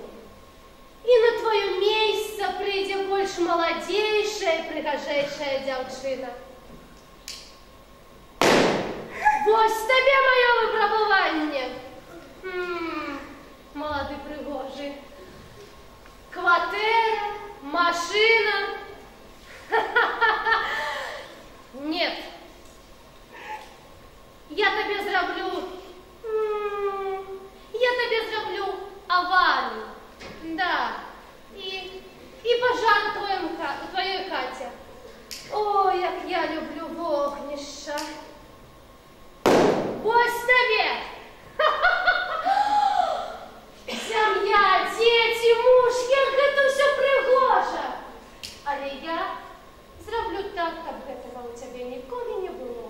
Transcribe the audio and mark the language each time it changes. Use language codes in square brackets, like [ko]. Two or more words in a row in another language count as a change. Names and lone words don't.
[be] І на твоё месца прыйдзе больш маладзейшая, прыгажэйшая дзяўчына. Вось табе маё выпрабаванне. Малады прыгожы. Кватэра, машина. [ru] Нет. Я тебе зраблю аварию. Да. И пожар в твоей хате. [be] О, як я люблю вогнища. Вось тебе. Сям'я, дзеці, муж, як гэта ўсё прыгожа. Але я зраблю так, каб гэтага ў цябе ніколі не было.